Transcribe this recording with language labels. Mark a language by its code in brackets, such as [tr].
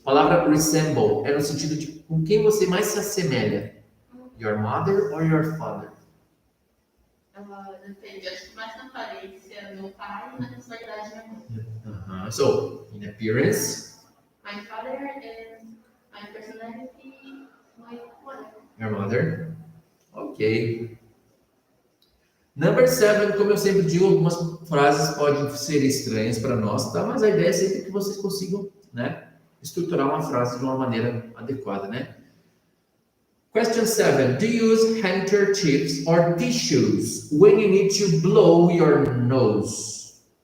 [pt] A palavra resemble é no sentido de com quem você mais se assemelha. [en] Your mother or your father? [pt] Depende, acho que mais na aparência meu pai e na personalidade minha mãe. [en] So, in appearance, My father and my personality, my mother. your mother. Ok. [pt] Number 7, como eu sempre digo, algumas frases podem ser estranhas para nós, tá? Mas a ideia é sempre que vocês consigam, estruturar uma frase de uma maneira adequada, Question 7. [en] Do you use handkerchiefs or tissues when you need to blow your nose?